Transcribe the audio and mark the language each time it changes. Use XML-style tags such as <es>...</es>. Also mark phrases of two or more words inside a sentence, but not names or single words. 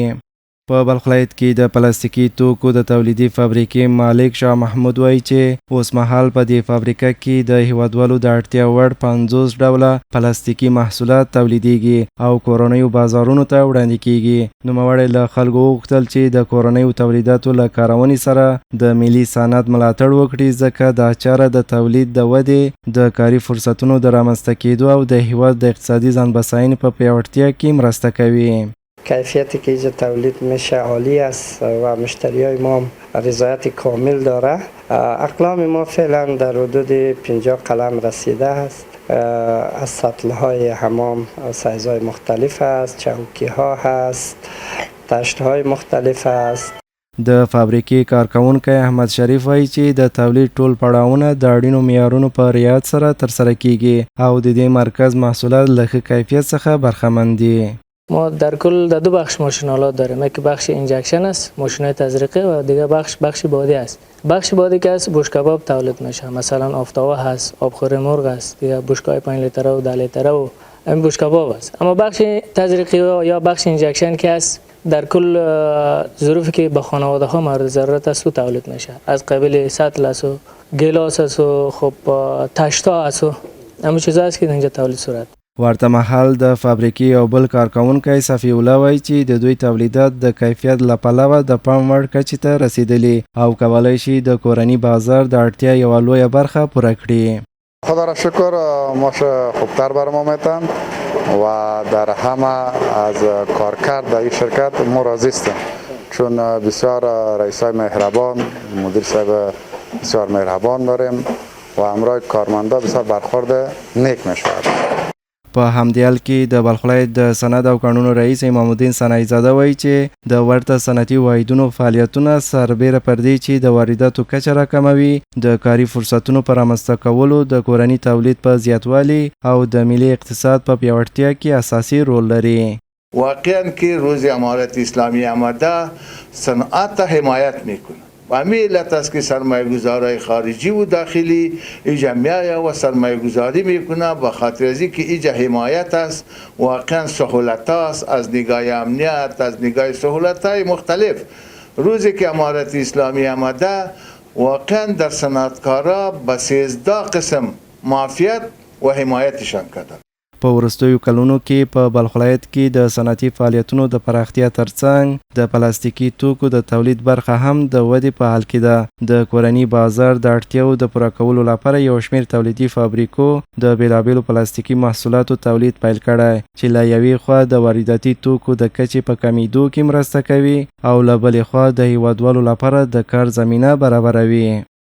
<ps>په بلخ ولایت کې د پلاستیکي توکو د تولیدي فابریکې مالک شاه محمود وایي چې اوس مهال په دې فابریکه کې د هیوادوالو د اړتیا وړ 50 ډوله پلاستیکي محصولات تولیدیږي او کورنیو بازارونو ته وړاندې کیږي. نوموړی له خلکو وغوښتل چې د کورنیو تولیداتو له کارونې سره د ملي صنعت ملاتړ وکړي ځکه دا چاره د تولید د ودې د کاري فرصتونو د رامنځته کېدو او د هیواد د اقتصادي ځانبساینې په پیاوړتیا کې مرسته کوي.</ps> <fa>کیفیتی که اینجا تولید میشه عالی است و مشتری های ما رضایت کامل داره. اقلام ما فعلا در حدود 50 قلم رسیده است. از سطل های حمام سایز های مختلف است، چوکی ها هست، تشت های مختلف است.</fa> <ps>د فابریکې کارکونکی احمد شریف وایي چې د تولید ټول پړاوونه د اړینو معیارونو په رعایت سره ترسره کیږي او د دې مرکز محصولات له ښه کیفیت څخه برخمند دي.</ps> <fa>ما در کل در 2 بخش ماشین‌آلات داریم. یکی بخش اینجکشن است، ماشین‌های تزریقی و دیگه بخش بادی است. بخش بادی که است بوش کباب تولید میشه. مثلا آفتابه هست، آبخوری مرغ است، دیگه بوشکای 5 لیتره و 10 لیتره و این بوش کباب است. اما بخش تزریقی یا بخش اینجکشن که است در کل ظروفی که به خانواده ها مورد ضرورت است تولید میشه. از قبیل سطل است و گیلاس است و خب تشتا است و همین چیزا است که اینجا تولید صورت.</fa> <ps>ورته مهال د فابریکې یو بل کارکونکی صفی الله وایي چې د دوی تولیدات د کیفیت له پلوه د پام وړ کچې ته رسیدلي او کولی شي د کورني بازار د اړتیا یوه لویه برخه پوره کړي.</ps> <fa>خدا را شکر ماش خوبتر بر ما میتن و در همه از کارکرد در این شرکت ما راضی هستیم چون بسیار رئیسای مهربان، مدیر صاحب بسیار مهربان داریم و همراه کارمندا بسیار برخورد نیک میشود.</fa> <ps>په همدې حال کې د بلخ ولایت د صنعت او قانونو رئیس امام الدین صنعي زاده وایي چې د ورته صنعتي واحدونو فعالیتونه سربیره پر دې چې د وارداتو کچه راکموي، د کاري فرصتونو په رامنځته کولو، د کورني تولید په زیاتوالي او د ملي اقتصاد په پیاوړتیا کې اساسي رول لري.</ps> <fa>واقعا که روز امارت اسلامی آمده صنعت حمایت میکنه و همین علت است که سرمایه گذارای خارجی و داخلی ایجا میایه و سرمایه گذاری میکنه به خاطر از اینکه ایجا حمایت است، واقعا سهولت است از نگاه امنیت، از نگاه سهولت های مختلف. روزی که امارت اسلامی آمده واقعا در صنعتکارا به 13 قسم معافیت و حمایتشان کرده.</fa> <ps>په وروستیو کلونو کې په بلخ ولایت کې د صنعتي فعالیتونو د پراختیا ترڅنګ د پلاستیکي توکو د تولید برخه هم د ودې په حال کې ده. د کورني بازار د اړتیاو د پوره کولو لپاره یو شمېر تولیدي فابریکو د بېلابېلو پلاستیکي محصولاتو تولید پیل کړی چې له یوې خوا د وارداتي توکو د کچې په کمیدو کې مرسته کوي او له بلې خوا د هیوادوالو لپاره د کار زمینه برابروي.</ps>